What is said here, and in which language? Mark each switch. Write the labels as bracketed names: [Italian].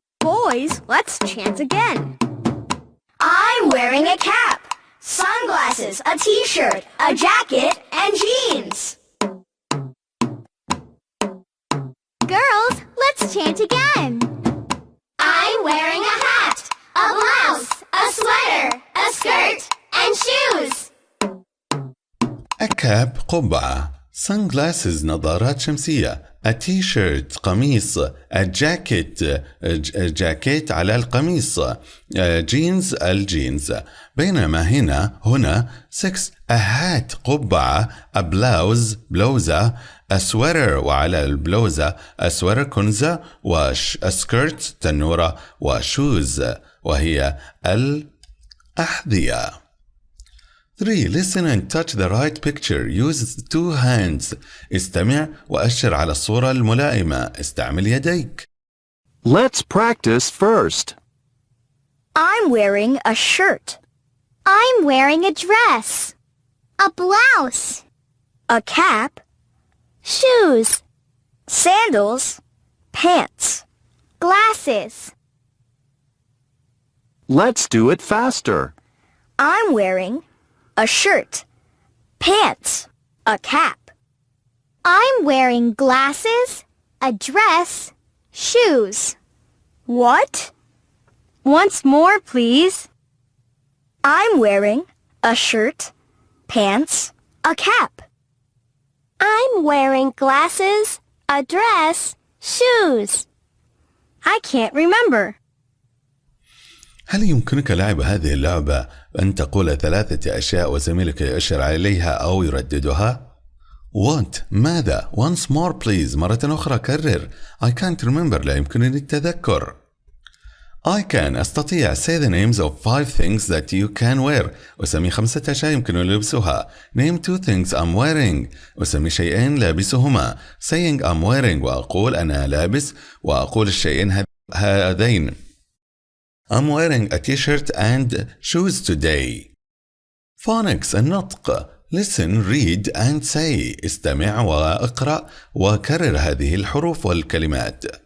[English] Boys, let's chant again. I'm wearing a cap, sunglasses, a t-shirt, a jacket, and jeans. Girls, let's chant again. I'm wearing a hat, a blouse, a sweater, a skirt, and shoes. A cap [Arabic] قبعة. [English] Sunglasses [Arabic] نظارات شمسية. [English] A t-shirt [Arabic] قميص. [English] A jacket [Arabic] جاكيت على القميص. [English] jeans [Arabic] الجينز. بينما هنا 6. [English] A hat [Arabic] قبعة. [English] A blouse [Arabic] بلوزة. [English] A sweater [Arabic] وعلى البلوزة [English] a sweater [Arabic] كنزة [English] a skirt [Arabic] تنورة و [English] shoes [Arabic] وهي الأحذية. [English] 3. Listen and touch the right picture. Use 2 hands. [Arabic] استمع وأشر على الصورة الملائمة. استعمل يديك. [English] Let's practice first. I'm wearing a shirt. I'm wearing a dress. A blouse. A cap. Shoes. Sandals. Pants. Glasses. Let's do it faster. I'm wearing a shirt, pants, a cap. I'm wearing glasses, a dress, shoes. What? Once more, please. I'm wearing a shirt, pants, a cap. I'm wearing glasses, a dress, shoes. I can't remember. [Arabic] هل يمكنك لعب هذه اللعبة أن تقول 3 أشياء وزميلك يؤشر عليها أو يرددها؟ [English] What؟ [Arabic] ماذا؟ [English] Once more please. [Arabic] مرة أخرى كرر. [English] I can't remember. [Arabic] لا يمكنني التذكر. [English] I can. [Arabic] أستطيع. [English] Say the names of 5 things that you can wear. [Arabic] أسمي 5 أشياء يمكن لبسها. [English] Name 2 things I'm wearing. [Arabic] أسمي شيئين لابسهما. [English] Saying I'm wearing [Arabic] وأقول أنا لابس وأقول الشيئين هذين. [English] I'm wearing a t-shirt and shoes today. Phonics [Arabic] النطق. [English] Listen, read and say. [Arabic] استمع واقرأ وكرر هذه الحروف والكلمات.